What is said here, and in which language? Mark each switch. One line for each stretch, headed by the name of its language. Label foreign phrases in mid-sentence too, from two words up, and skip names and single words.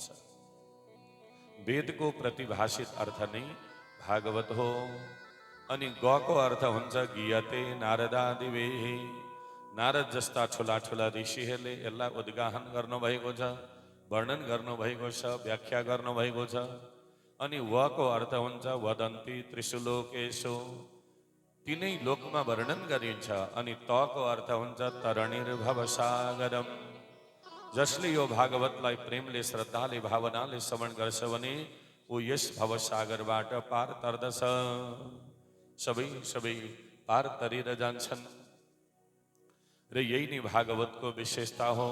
Nepali: वेदको प्रतिभाषित अर्थ नै भागवत हो। अनि गको अर्थ हुन्छ
Sanskrit: गीयते नारदादिभिः।
Nepali: नारद जस्ता ठुला ठुला ऋषिहरूले यसलाई उद्गाहन गर्नुभएको छ, वर्णन गर्नुभएको छ, व्याख्या गर्नुभएको छ। अनि वको अर्थ हुन्छ
Sanskrit: वदन्ति त्रिषु लोकेषु,
Nepali: तीनै लोकमा वर्णन गरिन्छ। अनि तको अर्थ हुन्छ
Sanskrit: तरणिर्भव सागरम।
Nepali: जसले यो भागवतलाई प्रेमले, श्रद्धाले, भावनाले श्रवण गर्छ भने ऊ यस भवसागरबाट पार तर्दछ। सबै पार तरेर जान्छन् र यही नै भागवतको विशेषता हो।